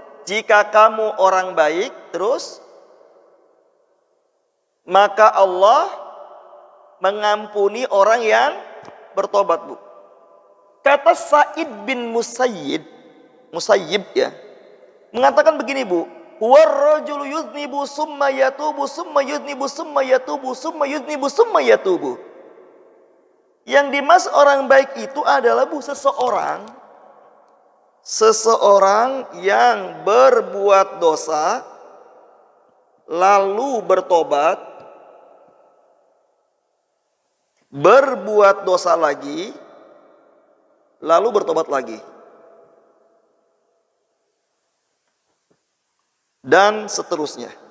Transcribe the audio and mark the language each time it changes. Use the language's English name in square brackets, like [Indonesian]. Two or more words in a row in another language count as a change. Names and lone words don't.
[Indonesian] Jika kamu orang baik, terus maka Allah mengampuni orang yang bertobat Bu. Kata Sa'id bin Musayyib ya, mengatakan begini Bu. [Arabic] والرجل يذنب ثم يتوب ثم يذنب ثم يتوب ثم يذنب ثم يتوب. [Indonesian] Yang dimaksud orang baik itu adalah Bu, seseorang yang berbuat dosa lalu bertobat, berbuat dosa lagi lalu bertobat lagi, dan seterusnya.